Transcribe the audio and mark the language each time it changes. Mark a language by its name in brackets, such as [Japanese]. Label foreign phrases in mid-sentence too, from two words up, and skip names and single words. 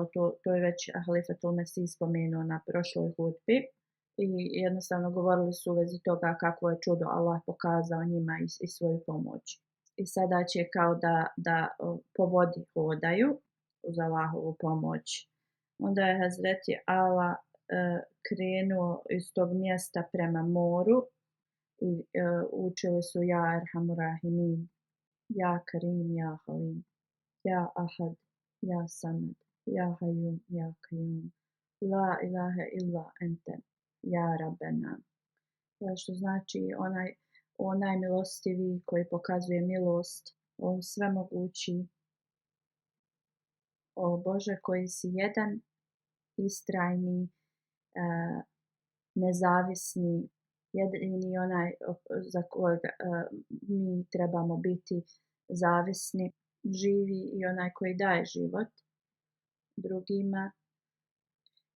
[Bosnian] To je već Halifatul Mesih spomenuo na prošloj hudbi i jednostavno govorili su u vezi toga kako je čudo Allah pokazao njima i svoju pomoć. I sada će kao da po vodi hodaju uz Allahovu pomoć. Onda je Hazreti Ala krenuo iz tog mjesta prema moru i učili su [Arabic] يا أرحم الراحمين، يا كريم، يا حليم، يا أحد، يا صمد، يا حي، يا قيوم، لا إله إلا أنت, يا ربنا. [Bosnian] Što znači onaj milostiviji koji pokazuje milost, on svemogući, o Bože koji si jedan, istrajni, nezavisni, jedini onaj za kojeg mi trebamo biti zavisni, živi i onaj koji daje život drugima.